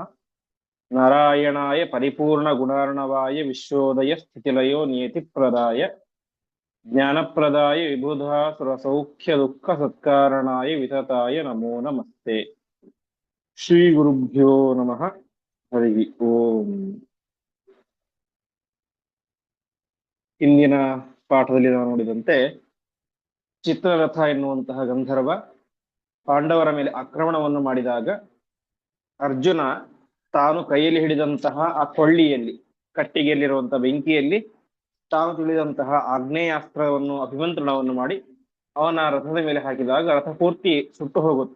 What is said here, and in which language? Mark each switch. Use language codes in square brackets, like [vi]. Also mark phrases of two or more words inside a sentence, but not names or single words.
[sa] नारायणाय परिपूर्णगुणार्णवाय विश्वोदय स्थितिलयो नियतिप्रदाय ज्ञानप्रदाय विबुधासुरसौख्यदुःखसत्कारणाय वितताय नमो नमस्ते। श्रीगुरुभ्यो नमः। हरि ओಂ। [kn] ಇಂದಿನ ಪಾಠದಲ್ಲಿ ನಾವು ನೋಡಿದಂತೆ ಚಿತ್ರರಥ ಎನ್ನುವಂತಹ ಗಂಧರ್ವ ಪಾಂಡವರ ಮೇಲೆ ಆಕ್ರಮಣವನ್ನು ಮಾಡಿದಾಗ ಅರ್ಜುನ ತಾನು ಕೈಯಲ್ಲಿ ಹಿಡಿದಂತಹ ಆ ಕೊಳ್ಳಿಯಲ್ಲಿ ಕಟ್ಟಿಗೆಯಲ್ಲಿರುವಂತಹ ಬೆಂಕಿಯಲ್ಲಿ ತಾನು ತಿಳಿದಂತಹ ಆಗ್ನೇಯಾಸ್ತ್ರವನ್ನು ಅಭಿಮಂತ್ರಣವನ್ನು ಮಾಡಿ ಅವನ ರಥದ ಮೇಲೆ ಹಾಕಿದಾಗ ರಥ ಪೂರ್ತಿ ಸುಟ್ಟು ಹೋಗುತ್ತೆ.